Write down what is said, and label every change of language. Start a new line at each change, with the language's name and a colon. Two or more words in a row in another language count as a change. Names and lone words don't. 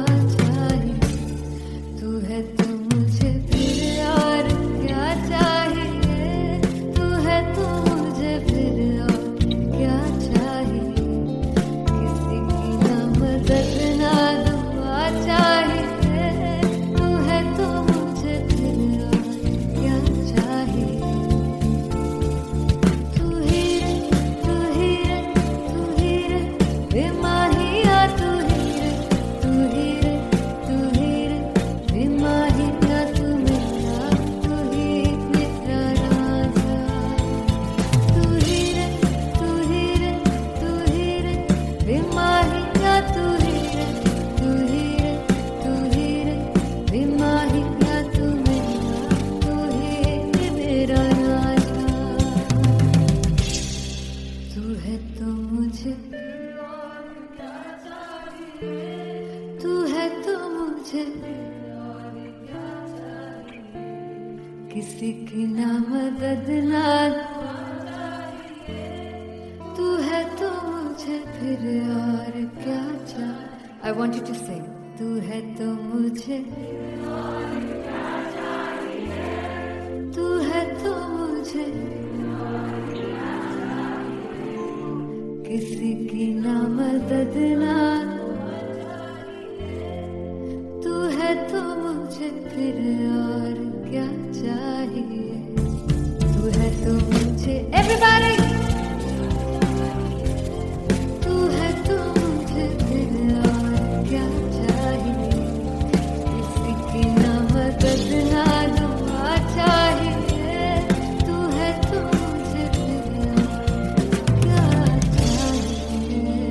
Hindi: चाहिए, तू है तो मुझे फिर और क्या चाहिए, तू है तो मुझे फिर और क्या चाहिए, किसी की ना मदद ना दुआ चाहिए, तू है तो मुझे फिर और क्या चाहिए। तू ही रे तू ही रे तू ही रे बेमाहिया, तू ही रे तू ही रे तू ही रे बेमाहिया, तू मेरा तू ही मेरा राजा, तू ही रे तू ही रे तू ही रे बेमाहिया, तू ही रे तू ही रे तू ही रे बेमाहिया, तू मेरा तू ही मेरा राजा, तू है तो मुझे तू है तो मुझे किसी की ना मदद ना तू है तो मुझे फिर और क्या चाहिए।
English: I want you to sing.
Hindi: तू है तो मुझे तू है तो मुझे किसी की ना मदद ना, तू है तो मुझे फिर और क्या चाहिए, तू है तो मुझे everybody, तू है तो मुझे फिर और क्या चाहिए, किसी की ना मदद ना दुआ चाहिए, तू है तो मुझे फिर और क्या चाहिए।